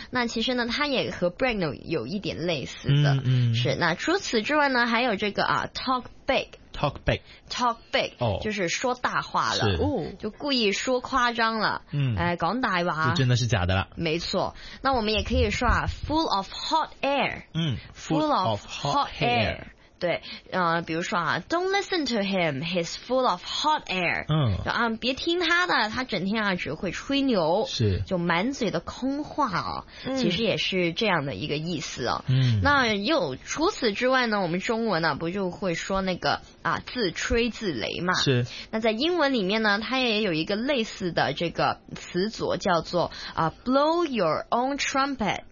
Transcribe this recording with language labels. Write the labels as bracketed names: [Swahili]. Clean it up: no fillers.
[Chinese] 那其实呢，它也和 brag 有一点类似的，嗯，嗯是。那除此之外呢，还有这个啊 [English] talk big、哦、 [Chinese] 就是说大话了、哦、就故意说夸张了，嗯，讲大话就真的是假的了，没错。那我们也可以说啊 [English] full of hot air，嗯 full of hot air [Chinese] 对，比如说啊 [English] don't listen to him he's full of hot air，嗯， [Chinese] 就啊别听他的，他整天啊只会吹牛，是，就满嘴的空话啊、嗯、其实也是这样的一个意思啊。嗯，那又除此之外呢，我们中文呢、啊、不就会说那个啊，自吹自擂嘛。是。那在英文里面呢，它也有一个类似的这个词组，叫做啊 ， [English] blow your own trumpet，